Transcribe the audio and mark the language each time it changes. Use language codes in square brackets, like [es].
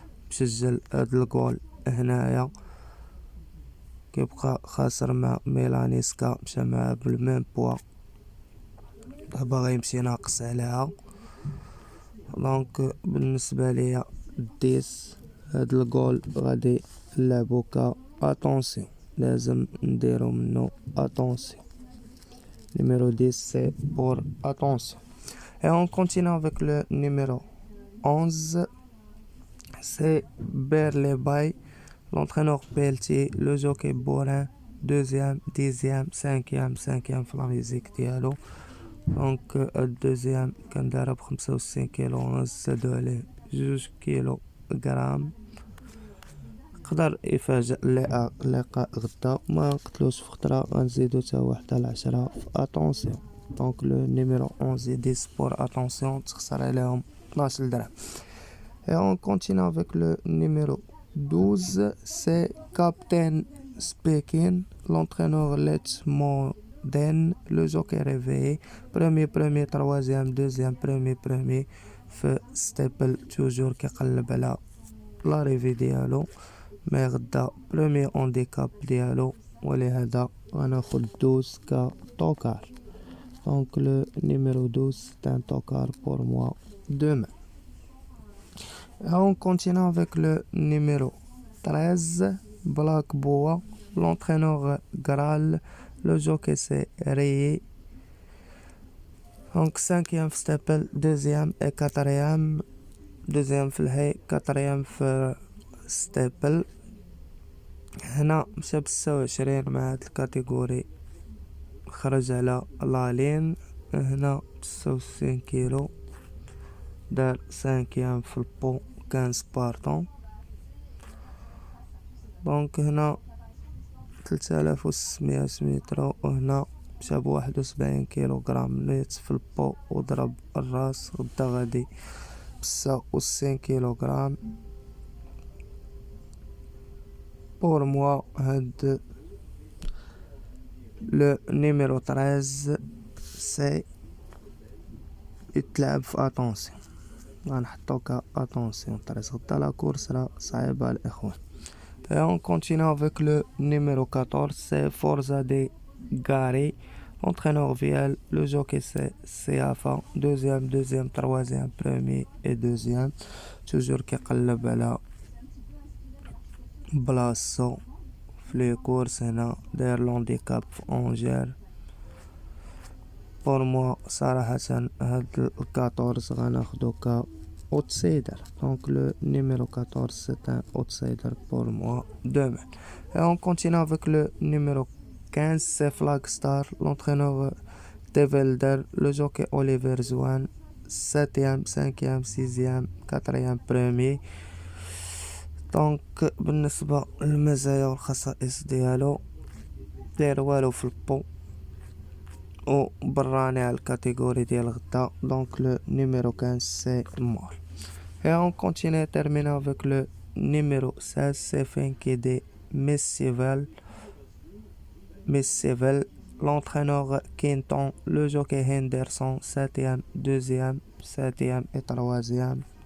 [ar] مسجل هاد الجول هنايا كيبقى خاسر مع ميلانيسكا مشى معاه بالميم بوا دابا غيمشي ناقص عليها. دونك بالنسبه ليا 10 هاد الجول غادي نلعبو اتونسيون لازم نديرو منو اتونسيون. [fr] numéro 10 c'est pour attention. Et on continue avec le numéro 11, c'est Berlebay, l'entraîneur Pelletier, le jockey Borin, 2e, 10e, 5e [ar] في لا ميزيك ديالو. دونك الدوزيام كان دارب 65 كيلو ونص، زادو عليه 2 كيلو غرام. يقدر يفاجئ اللقاء غدا، ما قتلوش في خطرة، غنزيدو تا واحد على 10 في اتونسيون. دونك لو نيميرو 11 10 بور اتونسيون تخسر عليهم 12 درهم. [fr] Et on continue avec le numéro 12, c'est Captain Speaking, l'entraîneur Let's Moden, le jockey réveillé, premier, troisième, deuxième, premier, [ar] في ستيبل توجور كيقلب على لا ريفي ديالو، مي غدا برومي اونديكاب ديالو، ولهذا غناخد 12 كطوكار. [fr] دونك لو نيميرو 12 c'est un tocard pour moi demain. On continue avec le numéro 13, Black Boa, l'entraîneur Graal, le jockey c'est Rayé. Donc 5e في ستابل، 2e et 4e، 2e في الهي، 4e في ستابل. [ar] هنا مشى ب26 مع هاد الكاتيجوري، خرج على لالين. هنا 69 كيلو، دار 5e في البو 15 بارطون. دونك هنا 3600 متر، وهنا مشى ب71 كيلوغرام نيت في البو وضرب الراس. غدا غادي 69 كيلوغرام. بور موا هاد لو نيميرو 13 سي يتلعب في اتونسيون، غنحطو اتونسيون 13. غدا لا كورس راه صعيبه الاخوان. [fr] Et on continue avec le numéro 14, c'est Forza de Gary, L'entraîneur Viel, le jockey c'est CFA, deuxième, troisième, premier et deuxième. [ar] Toujours كيقلب على بلاصتو في لي كورس هنا داير لونديكاب في أونجير. بور موا صراحة هاد 14 غناخدو ك outsider. [fr] Donc le numéro 14 c'est un outsider pour moi demain. Et on continue avec le numéro 15, c'est Flagstar, l'entraîneur Develder, le jockey Oliver Zwan, 7e, 5e, 6e, 4e, premier. [ar] Donc بالنسبة للمزايا والخصائص ديالو داير والو في البو و براني على الكاتيجوري ديال غدا. [fr] Donc le numéro 15 c'est mort. Et on continue, termine avec le numéro 16, c'est Finkide Messivel, l'entraîneur Quinton, le jockey Henderson, 7e, 2e, 7e et 3e.